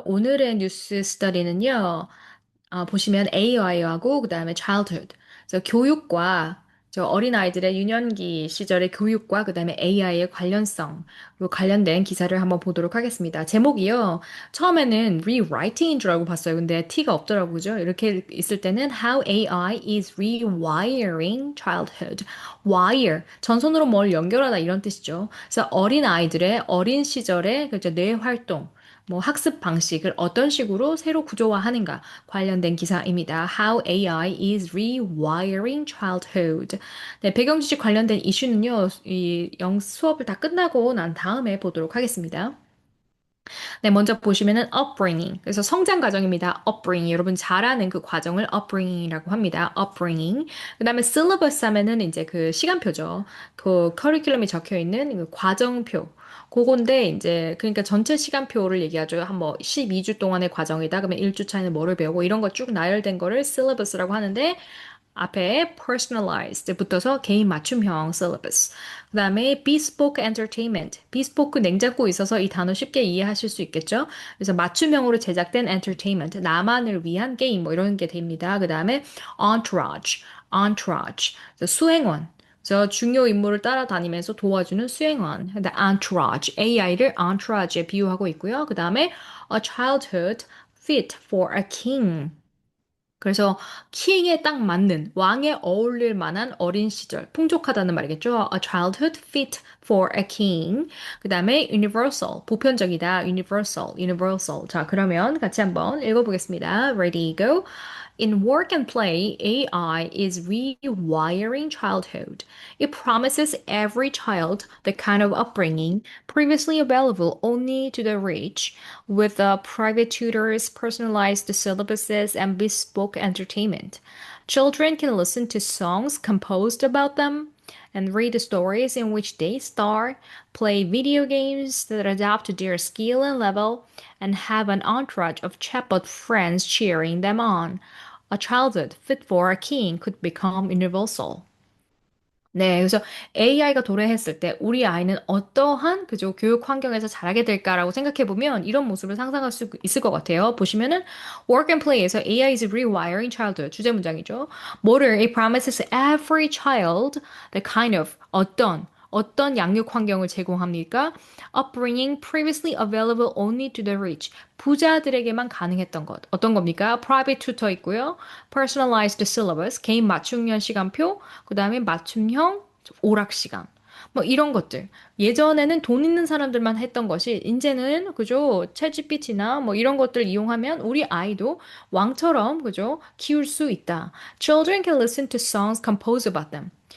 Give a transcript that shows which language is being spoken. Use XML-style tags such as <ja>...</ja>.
<ko>오늘의 뉴스 스터디는요, 보시면 AI하고 그다음에 childhood, 그래서 교육과 저 어린아이들의 유년기 시절의 교육과 그다음에 AI의 관련성, 그리고 관련된 기사를 한번 보도록 하겠습니다. 제목이요, 처음에는 rewriting인 줄 알고 봤어요. 근데 T가 없더라고요. 그죠? 이렇게 있을 때는</ko> <en>How AI is rewiring childhood.</en> <ko>wire, 전선으로 뭘 연결하다 이런 뜻이죠. 그래서 어린아이들의 어린 시절의 그죠, 뇌 활동, 뭐 학습 방식을 어떤 식으로 새로 구조화하는가 관련된 기사입니다.</ko> <en>How AI is rewiring childhood.</en> <ko>네, 배경 지식 관련된 이슈는요, 이 수업을 다 끝나고 난 다음에 보도록 하겠습니다. 네, 먼저 보시면은 upbringing. 그래서 성장 과정입니다.</ko> <en>upbringing.</en> <ko>여러분 잘 아는 그 과정을 upbringing이라고 합니다.</ko> <en>upbringing.</en> <ko>그다음에 syllabus 하면은 이제 그 시간표죠. 그 커리큘럼이 적혀 있는 그 과정표. 그건데 이제 그러니까 전체 시간표를 얘기하죠. 한 뭐 12주 동안의 과정이다. 그러면 1주 차에는 뭐를 배우고 이런 거 쭉 나열된 거를 syllabus라고 하는데 앞에 personalized 붙어서 개인 맞춤형 syllabus. 그다음에 bespoke entertainment. bespoke 냉장고 있어서 이 단어 쉽게 이해하실 수 있겠죠? 그래서 맞춤형으로 제작된 entertainment. 나만을 위한 게임 뭐 이런 게 됩니다. 그다음에 entourage. entourage. 그래서 수행원. 그래서 중요 인물을 따라다니면서 도와주는 수행원. 근데 entourage. AI를 entourage에 비유하고 있고요. 그다음에</ko> <en>a childhood fit for a king.</en> <ko>그래서 킹에 딱 맞는 왕에 어울릴 만한 어린 시절 풍족하다는 말이겠죠.</ko> <en>A childhood fit for a king.</en> <ko>그다음에 universal 보편적이다.</ko> <en>universal universal.</en> <ko>자, 그러면 같이 한번 읽어보겠습니다.</ko> <en>Ready, go. In work and play, AI is rewiring childhood. It promises every child the kind of upbringing previously available only to the rich, with private tutors, personalized syllabuses, and bespoke entertainment. Children can listen to songs composed about them and read stories in which they star, play video games that adapt to their skill and level, and have an entourage of chatbot friends cheering them on. A childhood fit for a king could become universal.</en> <ko>네, 그래서 AI가 도래했을 때 우리 아이는 어떠한 그죠 교육 환경에서 자라게 될까라고 생각해 보면 이런 모습을 상상할 수 있을 것 같아요. 보시면은 Work and Play에서</ko> <en>AI is rewiring childhood</en> <ko>주제 문장이죠. 뭐를</ko> <en>it promises every child the kind of</en> <ko>어떤 양육 환경을 제공합니까?</ko> <en>Upbringing previously available only to the rich.</en> <ko>부자들에게만 가능했던 것. 어떤 겁니까? Private tutor 있고요. Personalized syllabus, 개인 맞춤형 시간표, 그 다음에 맞춤형 오락 시간. 뭐 이런 것들. 예전에는 돈 있는 사람들만 했던 것이 이제는 그죠? 챗GPT나 뭐 이런 것들 이용하면 우리 아이도 왕처럼 그죠? 키울 수 있다.</ko> <en>Children can listen to songs composed about them.</en>